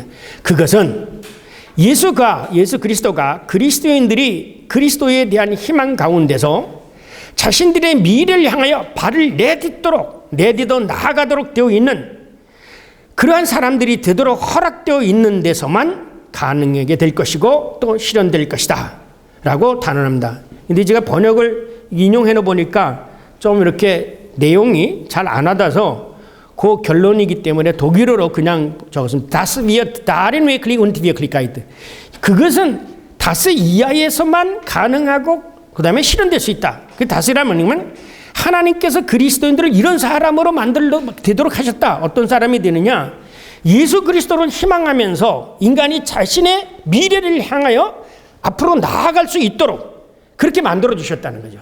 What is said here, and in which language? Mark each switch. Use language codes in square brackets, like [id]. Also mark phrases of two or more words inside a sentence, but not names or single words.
[ko] 그것은 예수 그리스도가 그리스도인들이 그리스도에 대한 희망 가운데서 자신들의 미래를 향하여 발을 내딛어 나아가도록 되어 있는 그러한 사람들이 되도록 허락되어 있는 데서만 가능하게 될 것이고 또 실현될 것이다 라고 단언합니다. 근데 제가 번역을 인용해 놓으니까 좀 이렇게 내용이 잘 안 와닿아서 그 결론이기 때문에 독일어로 그냥 적었습니다. [de] Das wird darin wirklich und Wirklichkeit. [ko] 그것은 다스 이하에서만 가능하고 그 다음에 실현될 수 있다. 그 다스라면 하나님께서 그리스도인들을 이런 사람으로 되도록 하셨다. 어떤 사람이 되느냐? 예수 그리스도를 희망하면서 인간이 자신의 미래를 향하여 앞으로 나아갈 수 있도록 그렇게 만들어 주셨다는 거죠.